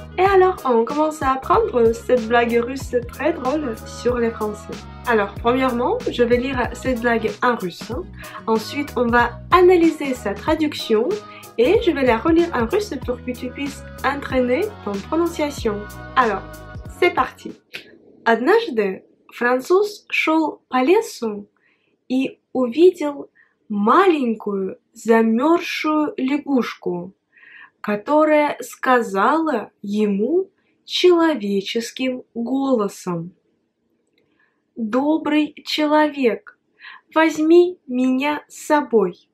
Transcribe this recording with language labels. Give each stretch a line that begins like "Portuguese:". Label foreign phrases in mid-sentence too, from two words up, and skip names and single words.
French: Et alors, on commence à apprendre cette blague russe très drôle sur les Français. Alors, premièrement, je vais lire cette blague en russe. Ensuite, on va analyser sa traduction et je vais la relire en russe pour que tu puisses entraîner ton prononciation. Alors, c'est parti.
Russian: Однажды француз шел по лесу и увидел маленькую замерзшую лягушку, которая сказала ему человеческим голосом: «Добрый человек, возьми меня с собой».